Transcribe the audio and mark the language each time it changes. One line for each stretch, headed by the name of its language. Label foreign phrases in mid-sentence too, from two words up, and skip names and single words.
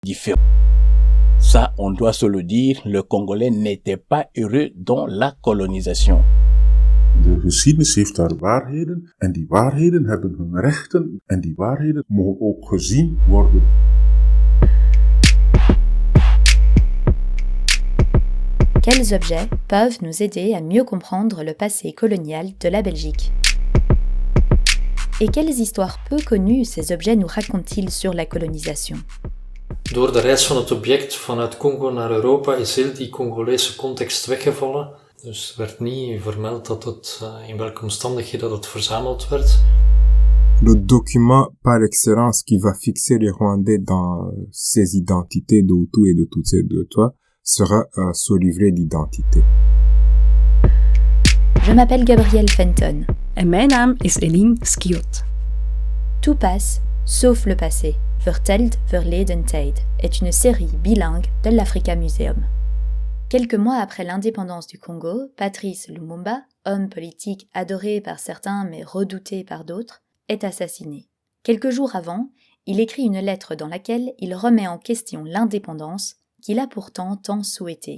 French: différent. Ça, on doit se le dire, le Congolais n'était pas heureux dans la colonisation.
Dutch: De geschiedenis heeft daar waarheden en die waarheden hebben hun rechten en die waarheden mogen ook gezien worden.
French: Quels objets peuvent nous aider à mieux comprendre le passé colonial de la Belgique? Et quelles histoires peu connues ces objets nous racontent-ils sur la colonisation?
Dutch: Door de reis van het object vanuit Congo naar Europa is heel die Congolese context weggevallen. Dus werd niet vermeld in welke omstandigheden dat het verzameld werd.
French: Le document par excellence qui va fixer les Rwandais dans ces identités de Hutu et de Tutsi et de Twa sera ce livret d'identité. Je m'appelle Gabrielle Fenton.
Dutch: En mijn naam is Eline Skiot.
French: Tout passe, sauf le passé. Verteld verleden tijd est une série bilingue de l'Africa Museum. Quelques mois après l'indépendance du Congo, Patrice Lumumba, homme politique adoré par certains mais redouté par d'autres, est assassiné. Quelques jours avant, il écrit une lettre dans laquelle il remet en question l'indépendance qu'il a pourtant tant souhaitée.